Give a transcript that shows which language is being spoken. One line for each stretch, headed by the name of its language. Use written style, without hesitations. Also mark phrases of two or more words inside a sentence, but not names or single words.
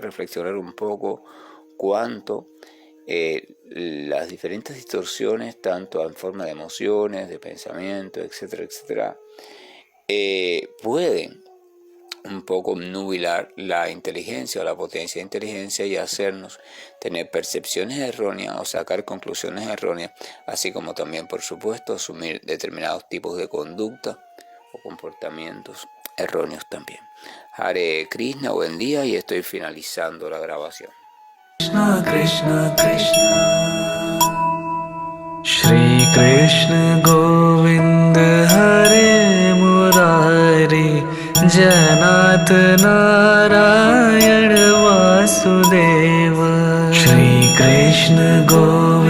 Spanish: reflexionar un poco cuánto las diferentes distorsiones, tanto en forma de emociones, de pensamientos, etcétera, etcétera, pueden un poco nubilar la inteligencia o la potencia de inteligencia y hacernos tener percepciones erróneas o sacar conclusiones erróneas, así como también, por supuesto, asumir determinados tipos de conducta o comportamientos erróneos también. Hare Krishna, buen día, y estoy finalizando la grabación.
Sanskrit: Krishna Krishna Krishna Shri Krishna Govind Hare Murari Janat Narayan Vasudeva Shri Krishna Govind